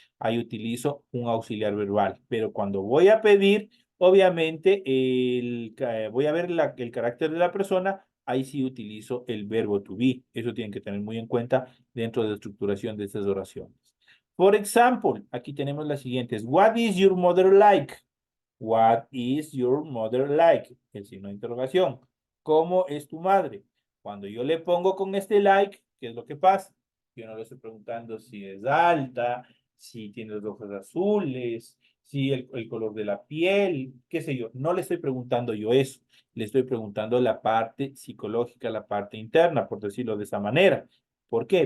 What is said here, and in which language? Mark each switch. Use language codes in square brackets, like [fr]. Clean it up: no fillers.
[es] Ahí utilizo un auxiliar verbal, pero cuando voy a pedir, obviamente, voy a ver el carácter de la persona, ahí sí utilizo el verbo to be. Eso tienen que tener muy en cuenta dentro de la estructuración de estas oraciones. Por ejemplo, aquí tenemos las siguientes. [en] What is your mother like? What is your mother like? [es] El signo de interrogación. ¿Cómo es tu madre? Cuando yo le pongo con este like, ¿qué es lo que pasa? Yo no le estoy preguntando si es alta, si tiene los ojos azules, si el color de la piel, qué sé yo. No le estoy preguntando yo eso. Le estoy preguntando la parte psicológica, la parte interna, por decirlo de esa manera. ¿Por qué?